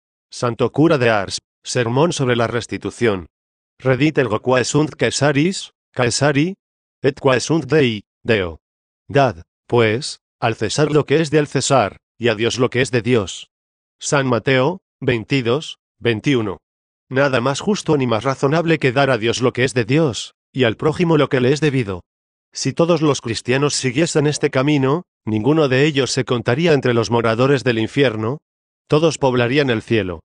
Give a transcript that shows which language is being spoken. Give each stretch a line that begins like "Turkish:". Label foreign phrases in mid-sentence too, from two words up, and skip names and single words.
Spanish: Santo cura de Ars, sermón sobre la restitución.
Latin: Reditelgo quae sunt Caesaris, Caesari, et quae sunt Dei, Deo.
Spanish: Dad, pues, al César lo que es del César, y a Dios lo que es de Dios. San Mateo, 22, 21. Nada más justo ni más razonable que dar a Dios lo que es de Dios, y al prójimo lo que le es debido. Si todos los cristianos siguiesen este camino, ninguno de ellos se contaría entre los moradores del infierno, todos poblarían el cielo.